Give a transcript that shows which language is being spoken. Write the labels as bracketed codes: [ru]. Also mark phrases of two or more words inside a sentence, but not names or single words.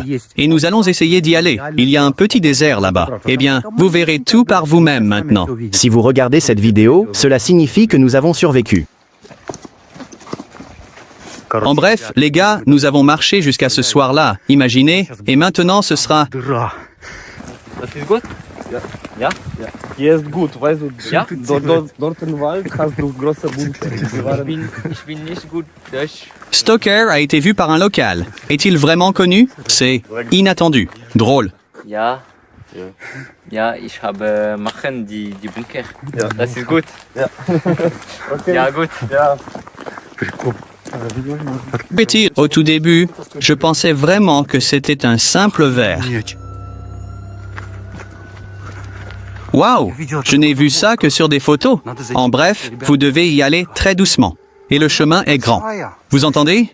[fr] Et nous allons essayer d'y aller. Il y a un petit désert là-bas. Eh bien, vous verrez tout par vous-même maintenant. Si vous regardez cette vidéo, cela signifie que nous avons survécu. En bref, les gars, nous avons marché jusqu'à ce soir-là. Imaginez, et maintenant ce sera... [de] Das ist gut? Ja? Ja. Hier ist gut, weißt du, Ja? dort im Wald hast du große Bunker. Ich bin nicht gut Deutsch. [fr] Stoker a été vu par un local. Est-il vraiment connu? C'est inattendu. Drôle. [de] Ja. Ja, ich habe machen die Bunker. Ja. Das ist gut. Ja. Okay. Ja, gut. Ja. [fr] Petit, au tout début, je pensais vraiment que c'était un simple verre. Waouh! Je n'ai vu ça que sur des photos. En bref, vous devez y aller très doucement. Et le chemin est grand. Vous entendez?